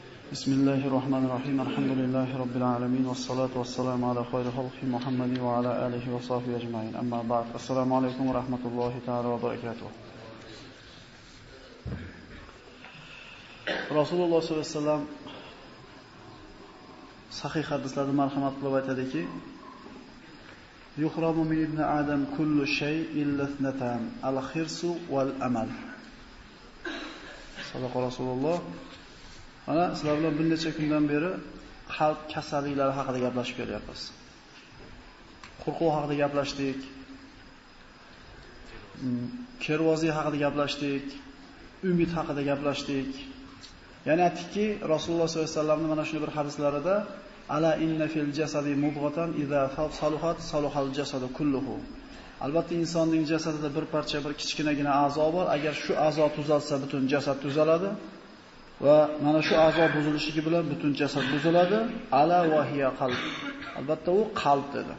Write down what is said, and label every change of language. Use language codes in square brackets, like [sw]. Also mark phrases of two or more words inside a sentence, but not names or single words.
[ar] بسم الله الرحمن الرحيم. الحمد لله رب العالمين والصلاة والسلام على خير خلق محمد وعلى آله وصحبه أجمعين. أما بعد. السلام عليكم ورحمة الله تعالى وبركاته. رسول الله صلى الله عليه وسلم [uz] sahih hadislarda marhamat qilib aytadiki, [ar] يهرم من ابن آدم كل شيء إلا اثنتان الحرص والأمل. صدق رسول الله. [uz] Ana sizlar bilan bir necha kundan beri qalb kasalliklari haqida gaplashib kelyapmiz. Qo'rquv haqida gaplashdik. Kervoziy haqida gaplashdik. Umid haqida gaplashdik. Ya'ni aytdikki, [ar] رسول الله صلى الله عليه [uz] vasallamning mana shunday bir hadislarida [ar] ألا إن في الجسد مضغة إذا صلحت صلح الجسد كله. [uz] Albatta insonning jasadida bir parcha bir kichkinagina a'zo bor. Agar shu a'zo tuzalsa, butun jasad tuzaladi. Va mana shu a'zo buzilishligi bilan butun jasad buziladi. [ar] ألا وهي قلب. [uz] Albatta u qalb dedi.